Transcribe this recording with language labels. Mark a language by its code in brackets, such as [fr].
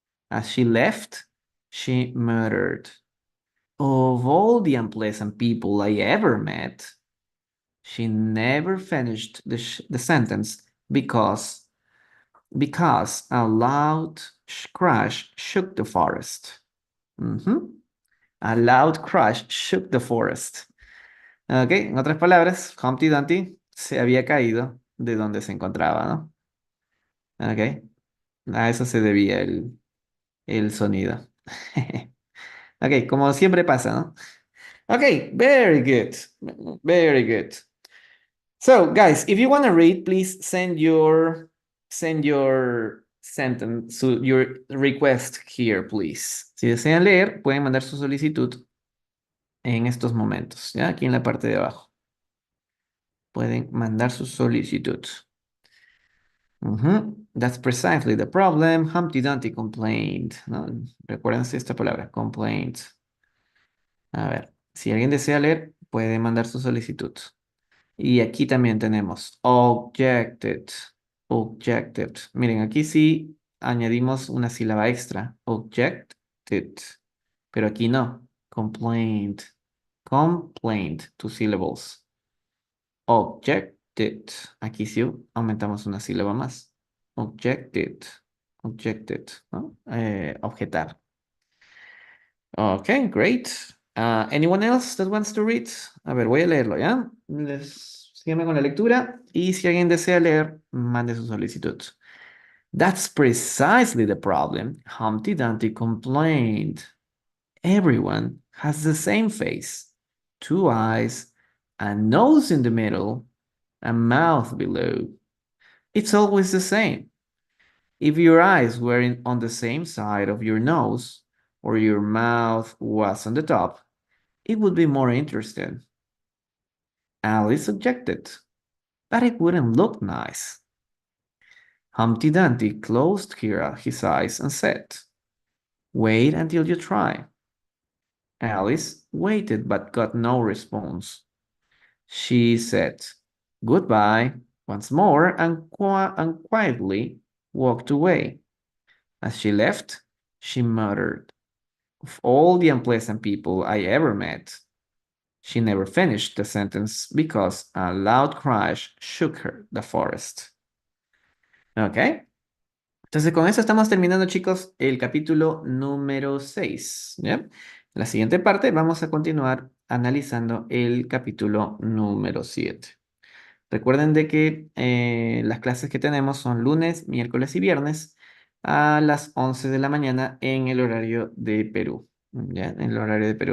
[en] As she left, she muttered, "Of all the unpleasant people I ever met." She never finished the sentence because a loud crash shook the forest. A loud crash shook the forest. [es] Ok, en otras palabras, Humpty Dumpty se había caído de donde se encontraba, ¿no? Ok, a eso se debía el sonido. [en] Ok, [es] como siempre pasa, ¿no? [en] Ok, very good. Very good. So, guys, if you want to read, please send your sentence, your request here, please. [es] Si desean leer, pueden mandar su solicitud en estos momentos, ¿ya? Aquí en la parte de abajo. Pueden mandar su solicitud. [en] That's precisely the problem. Humpty Dumpty complained, [es] ¿no? Recuérdense esta palabra, complained. A ver, si alguien desea leer, puede mandar su solicitud. Y aquí también tenemos objected, objected. Miren, aquí sí añadimos una sílaba extra, objected. Pero aquí no, complained, complained, [en] two syllables. [es] Objected, aquí sí aumentamos una sílaba más. Objected, objected, ¿no? Objetar. [en] Okay, great. Anyone else that wants to read? [es] A ver, voy a leerlo, ¿ya? Síganme con la lectura y si alguien desea leer, mande su solicitud. [en] That's precisely the problem. Humpty Dumpty complained. Everyone has the same face, two eyes, a nose in the middle, a mouth below. It's always the same. If your eyes were on the same side of your nose, or your mouth was on the top, it would be more interesting. Alice objected, but it wouldn't look nice. Humpty Dumpty closed his eyes and said, "Wait until you try." Alice waited but got no response. She said, "Goodbye," once more and quietly walked away. As she left, she muttered, Of all the unpleasant people I ever met. She never finished the sentence because a loud crash shook the forest. [es] ¿Ok? Entonces con eso estamos terminando, chicos, el capítulo número 6. ¿Ya? En la siguiente parte vamos a continuar analizando el capítulo número 7. Recuerden de que las clases que tenemos son lunes, miércoles y viernes a las 11 de la mañana en el horario de Perú. ¿Ya? En el horario de Perú.